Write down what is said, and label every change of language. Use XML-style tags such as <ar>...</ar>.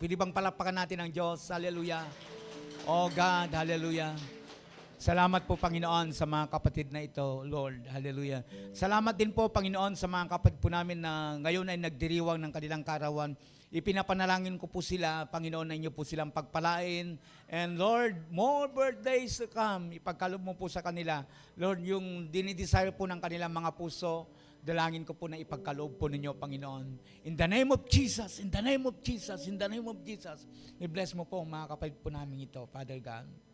<tl>Pwede bang palapakan natin ang Diyos? Hallelujah. Oh God, hallelujah. Salamat po, Panginoon, sa mga kapatid na ito, Lord. Hallelujah. Salamat din po, Panginoon, sa mga kapatid po namin na ngayon ay nagdiriwang ng kanilang karawan. Ipinapanalangin ko po sila, Panginoon, na inyo po silang pagpalain.</tl> <en>And Lord, more birthdays to come.</en> <tl>Ipagkalob mo po sa kanila. Lord, yung dinidesire po ng kanilang mga puso, dalangin ko po na ipagkaloob po ninyo, Panginoon.</tl> <en>In the name of Jesus, in the name of Jesus, in the name of Jesus.</en> <tl>I-bless mo po ang mga kapatid po namin ito, Father God.</tl>